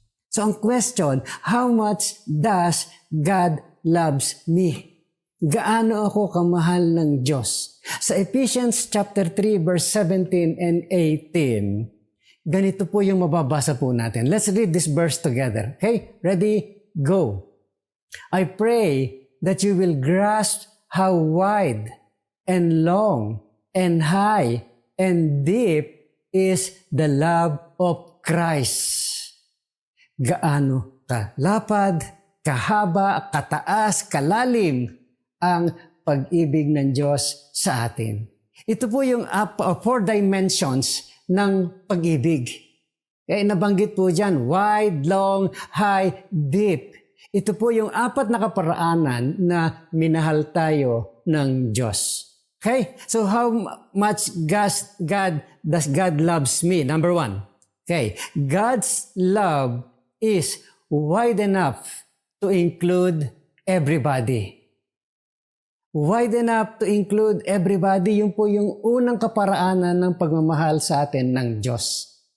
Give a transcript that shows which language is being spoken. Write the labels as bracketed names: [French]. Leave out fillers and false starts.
[English] So [Filipino] ang [English] question, how much does God loves me? [Filipino] Gaano ako kamahal ng Diyos? Sa Ephesians chapter 3 verse 17 and 18, ganito po yung mababasa po natin. [English] Let's read this verse together. Okay? Ready? Go. "I pray that you will grasp how wide and long and high and deep is the love of Christ." [Filipino] Gaano kalapad, kahaba, kataas, kalalim ang pag-ibig ng Diyos sa atin. Ito po yung 4 dimensions ng pag-ibig. Kaya nabanggit po dyan, wide, long, high, deep. Ito po yung 4 na kaparaanan na minahal tayo ng Diyos. Okay? [English] So how much does God loves me? Number 1. Okay. God's love is wide enough to include everybody. Wide enough to include everybody. [Filipino] Yun po yung unang kaparaanan ng pagmamahal sa atin ng Diyos.